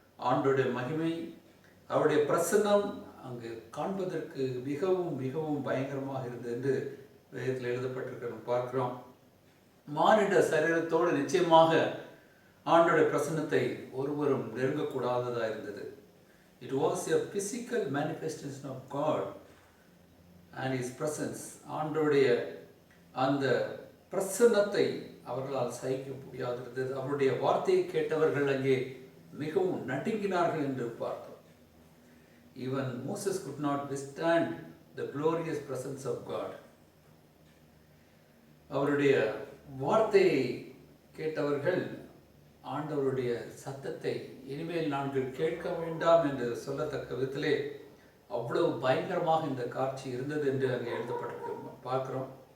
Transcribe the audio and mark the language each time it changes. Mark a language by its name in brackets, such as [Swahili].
[Tamil] ஆண்டோடைய மகிமை, அவருடைய பிரசன்னம் அங்கு காண்பதற்கு மிகவும் மிகவும் பயங்கரமாக இருந்தது என்று வேதத்தில் எழுதப்பட்டிருக்கிறோம் பார்க்கிறோம். மானிட சரீரத்தோடு நிச்சயமாக ஆண்டோடைய பிரசன்னத்தை ஒருவரும் நெருங்கக்கூடாததாக இருந்தது. [English] It was a physical manifestation of God and His presence. [Tamil] ஆண்டோடைய அந்த பிரசன்னத்தை அவர்களால் சகிக்க முடியாதிருந்தது. அவருடைய வார்த்தையை கேட்டவர்கள் அங்கே மிகவும் நடுங்கினார்கள் என்று பார்த்தோம். [English] Even Moses could not withstand the glorious presence of God. [Tamil] அவருடைய வார்த்தையை கேட்டவர்கள் ஆண்டவருடைய சத்தத்தை இனிமேல் நாங்கள் கேட்க வேண்டாம் என்று சொல்லத்தக்க விதத்திலே அவ்வளவு பயங்கரமாக இந்த காட்சி இருந்தது என்று அங்கே எழுதப்பட்டிருக்க பார்க்கிறோம்.